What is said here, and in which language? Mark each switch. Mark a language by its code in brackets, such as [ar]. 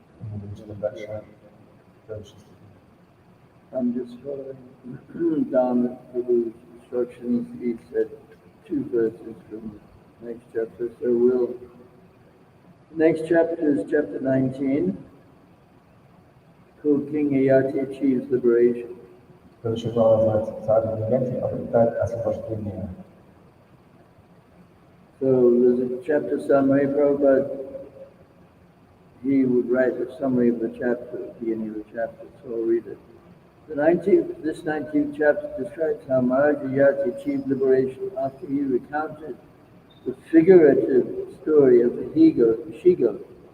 [ru] Мы будем читать дальше следующий стих. [en] I'm just following down Prabhu's instructions. He said two verses from the next chapter. So the next chapter is chapter 19, called King Yayati Achieves Liberation. [ru] Следующая глава называется «Царь Yayati обретает освобождение». [en] So there's a chapter summary. Prabhupada, he would write a summary of the chapter at the beginning of the chapter, so I'll read it. This 19th chapter describes how Maharaj Yayati achieved liberation after he recounted the figurative story of the she-goat.